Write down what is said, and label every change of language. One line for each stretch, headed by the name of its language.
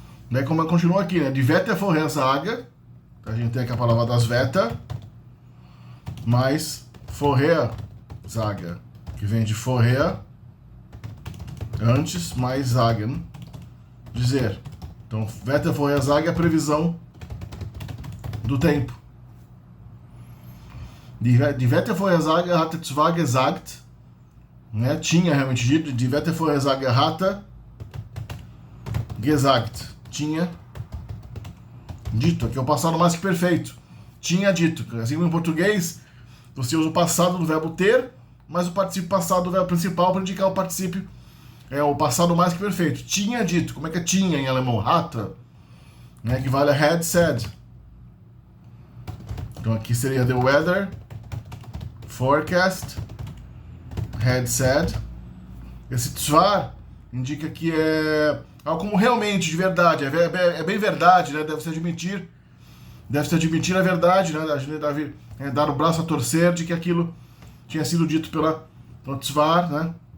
Portuguese: Daí como continua aqui, né? Die Wette vorhersage, a gente tem aqui a palavra das Wetter, mais vorhersage, que vem de vorher, antes, mais sagen, dizer. Então, Wette vorhersage é a previsão do tempo.
German: Die Wette vorhersage hatte zwar gesagt, né?
Portuguese: Tinha realmente dito,
German: die Wette vorhersage hatte gesagt,
Portuguese: tinha dito, aqui é o passado mais que perfeito, tinha dito, assim como em português, você usa o passado do verbo ter, mas o particípio passado do verbo principal para indicar o particípio, é o passado mais que perfeito, tinha dito, como é que é tinha em alemão? Hatte, né? Equivale a
English: had said. Então aqui seria the weather forecast had said.
Portuguese: Esse zwar indica que é algo como realmente, de verdade, é bem verdade, né? Deve-se admitir a verdade, né? A gente deve dar o braço a torcer de que aquilo tinha sido dito pela... Então, zwar, né?